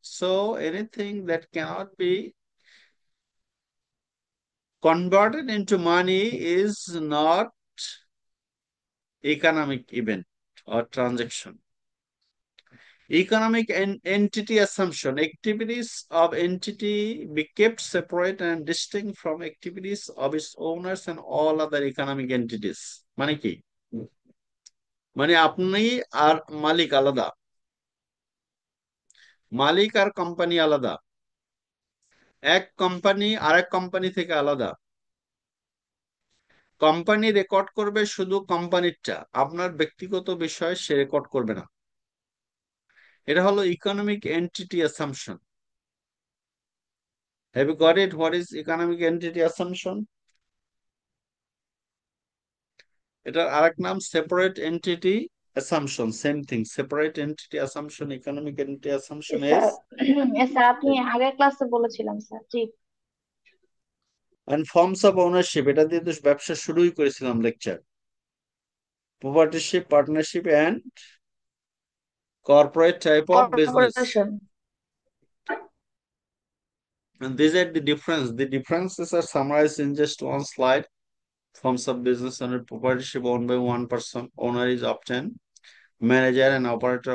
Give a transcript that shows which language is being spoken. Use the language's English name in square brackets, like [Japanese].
[English] So anything that cannot be converted into money is not economic event or transaction. Economic entity assumption. Activities of entity be kept separate and distinct from activities of its owners and all other economic entities. [Bangla] মানে কি? মানে আপনি আর মালিক আলাদা, মালিক আর company আলাদা, এক company আরেক company থেকে আলাদা। কোম্পানি রেকর্ড করবে শুধু কোম্পানিরটা, আপনার ব্যক্তিগত বিষয় সে রেকর্ড করবে না। এটা হলো economic entity assumption. [English] Have you got it? What is economic entity assumption? [Bangla] এটার আরেক নাম [English] Separate entity assumption. Same thing, separate entity assumption, economic entity assumption is [Bangla] sir sir আপনি আগের ক্লাসে বলেছিলাম sir, G. [English] and forms of ownership, [Bangla] এটা দিয়ে তো ব্যবসা শুরুই করেছিলাম lecture. [English] Proprietorship, partnership and corporate type of business. Corporation. And these are the difference. The differences are summarized in just one slide. Forms of business under proprietorship owned by one person. Owner is often manager and operator.